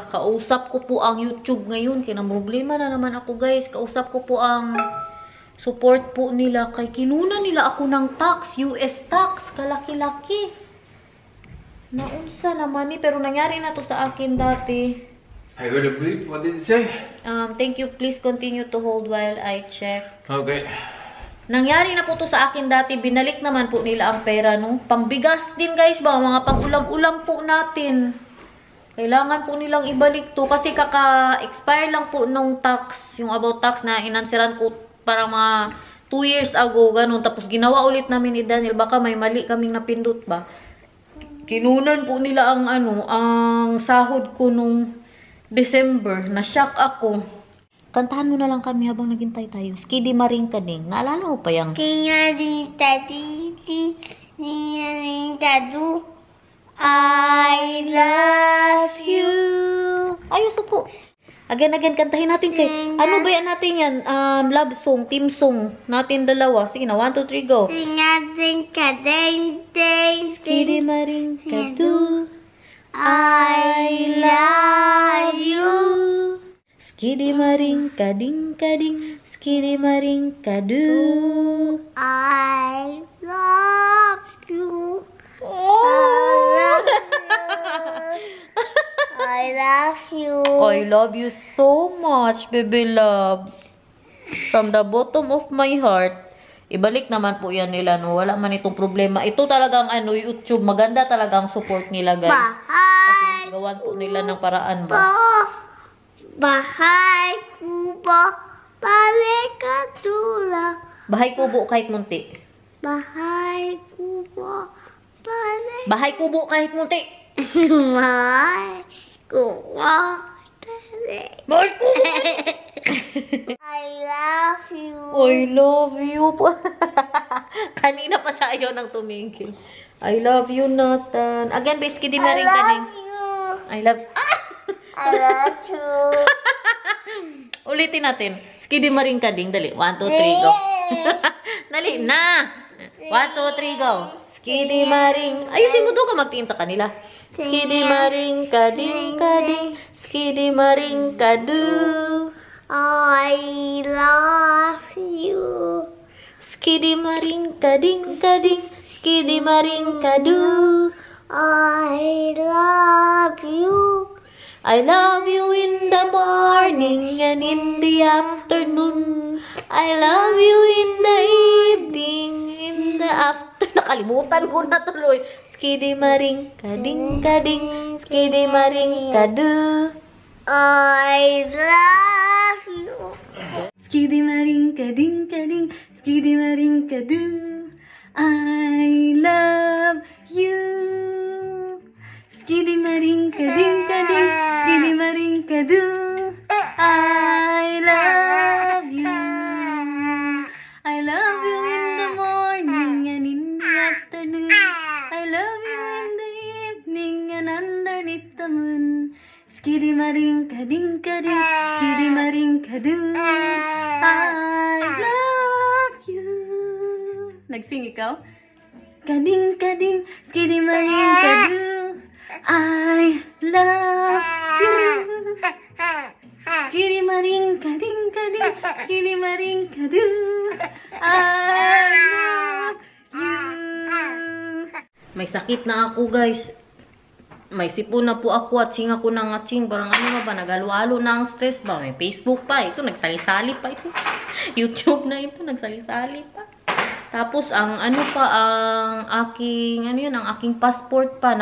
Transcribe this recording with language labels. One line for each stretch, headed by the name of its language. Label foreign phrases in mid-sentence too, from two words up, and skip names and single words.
Filipino: Kausap ko po ang YouTube ngayon. Problema na naman ako guys. Kausap ko po ang support po nila. Kay kinuna nila ako ng tax. US tax. Kalaki-laki. Naunsa naman pero nangyari na to sa akin dati.
English: I heard a bleep. What did it say? Thank you. Please continue to hold while I check. Okay.
Filipino: Nangyari na po to sa akin dati. Binalik naman po nila ang pera, no? Pambigas din, guys. Mga pang-ulam-ulam po natin. Kailangan po nilang ibalik to. Kasi kaka-expire lang po nung tax. Yung
English: about tax
Filipino: na inansiran ko para mga 2 years ago. Ganun. Tapos ginawa ulit namin ni Daniel. Baka may mali kaming napindot ba. Kinunan po nila ang ang sahod ko nung December. Na-shock ako. Kantahan mo na lang kami habang naghintay tayo.
English: Skidi Maring Kading.
Filipino: Naalala mo pa yung...
English: I love you.
Filipino: Ayos po. Again, kantahin natin kay... Ano ba yan natin yan?
English: Love song, team song.
Filipino: Natin dalawa. Sige na, 1, 2, 3,
English: go.
Filipino: Sing natin kading-ding.
English: Skidi Maring Kadu. I love you. Skidi Maring Kading-kading. Skidi Maring Kadu. I love you. I love you. I love you so much, baby love. From the bottom of my heart.
Filipino: Ibalik naman po yan nila, no? Wala man itong problema. Ito talagang YouTube. Maganda talagang support nila, guys. Kasi gawan po nila ng paraan ba? Bahay kubo, balik katula. Bahay kubo kahit munti. Bahay kubo, balik. Bahay kubo kahit munti. Bahay kubo, balik. Bahay kubo.
English: I love you. I love you.
Filipino: Kanina pa siya ayaw nang tumingin.
English: I love you, Nathan. Again, basically, di maring kaning. I love I love you.
Filipino: Ulitin natin.
English: Skidi Maring Kading.
Filipino: Dali. 1, 2, 3, go. Dali na.
English: 1, 2, 3, go. Skidi maring.
Filipino: Ayusin mo doon ka magtingin sa kanila.
English: Skidi maring kading kading. Skidi maring kadu. I love you. Skidi maring kading kading. Skidi maring kadu. I love you. I love you in the morning and in the afternoon. I love you in the evening, in the after.
Filipino: Nakalimutan ko na tuloy.
English: Skidi maring kading kading. Skidi maring kadu. I love you. Skidi maring kading kading. Skidi maring kadu. I love you. Skidi maring kading kading. Skidi maring kadu. I love you. I love you in the morning and in the afternoon. I love you in the evening and underneath the moon. Skidi maring kading kading. Skidi maring kadu. I love you.
Filipino: Nagsing ikaw? Kading kading.
English: Skidi maring kadu. I love you. Skidi maring kading kading. Skidi maring kadu. I love you.
Filipino: May sakit na ako, guys. May sipon na po ako at ching ako ng aching. Parang ano ba, nagalo-alo na ang stress ba? May Facebook pa. Ito, nagsali-sali pa ito. YouTube na ito, nagsali-sali pa. Tapos, ang ano pa, ang aking, ano yun, ang aking passport pa.